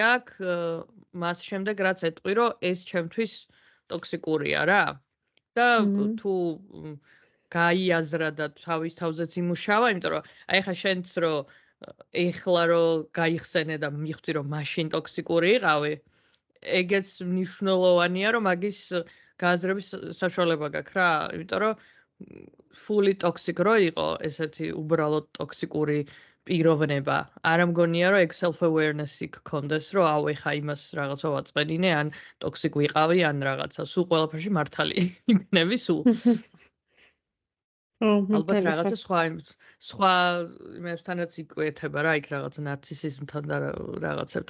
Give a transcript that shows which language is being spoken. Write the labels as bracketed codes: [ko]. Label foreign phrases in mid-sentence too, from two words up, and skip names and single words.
[ka] აქვს მას შემდეგ რაც ეტყვი რომ ეს ჩემთვის ტოქსიკურია რა და თუ გაიაზრა და თავის თავზეც იმუშავა, იმიტომ რომ აი ხა შენც რომ ეხლა რომ გაიხსენე და მიხვდი რომ მაშინ ტოქსიკური იყავი, ეგეც მნიშვნელოვანია რომ მაგის გააზრების საშუალება გაქვს რა, იმიტომ რომ [en] fully toxic [ka] რო იყო ესეთი უბრალოდ ტოქსიკური პიროვნება. არ მგონია რომ ეგ [en] self awareness- [ka] ი გქონდეს, რომ აუ ეხა იმას რაღაცა ვაწყენინე, ან ტოქსიკ ვიყავი, ან რაღაცა. სულ ყველაფერში მართალი იქნები სულ. ალბათ რაღაცა სხვა იმებთანაც იკვეთება რა, იქ რაღაცა ნარცისიზმთან და რაღაცებთან.